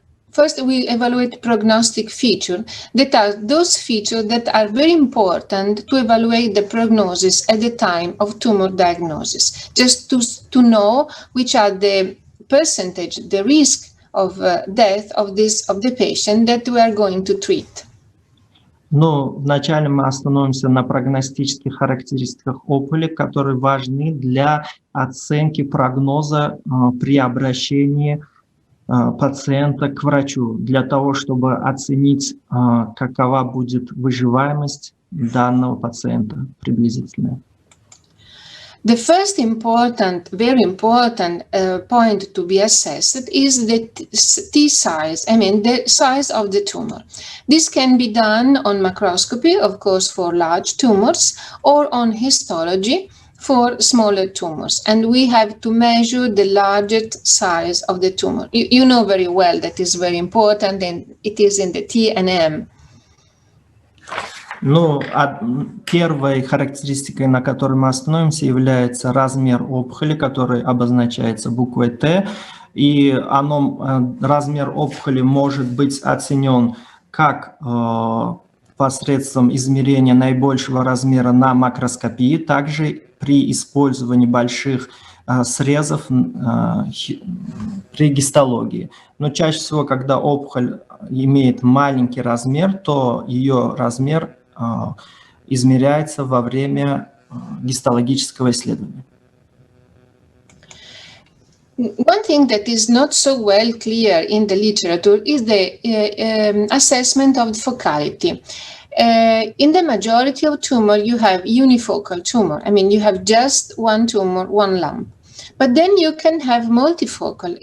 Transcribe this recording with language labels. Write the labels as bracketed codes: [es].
[en] First, we evaluate prognostic features that are those features that are very important to evaluate the prognosis at the time of tumor diagnosis, just to know which are the percentage, the risk of death of the patient that we are going to treat. [ru] Но вначале мы остановимся на прогностических характеристиках опухоли, которые важны для оценки прогноза при обращении пациента к врачу, для того, чтобы оценить, какова будет выживаемость данного пациента приблизительно. [en] The first very important point to be assessed is the T size, the size of the tumor. This can be done on macroscopy, of course, for large tumors, or on histology for smaller tumors. And we have to measure the largest size of the tumor. You know very well that is very important, and it is in the T and M. [ru] Ну, первой характеристикой, на которой мы остановимся, является размер опухоли, который обозначается буквой Т. И размер опухоли может быть оценен как посредством измерения наибольшего размера на макроскопии, также при использовании больших срезов при гистологии. Но чаще всего, когда опухоль имеет маленький размер, то ее размер измеряется во время гистологического исследования. [en] One thing that is not so well clear in the literature is the assessment of the focality. In the majority of tumor, you have unifocal tumor. You have just one tumor, one lump. But then you can have multifocal.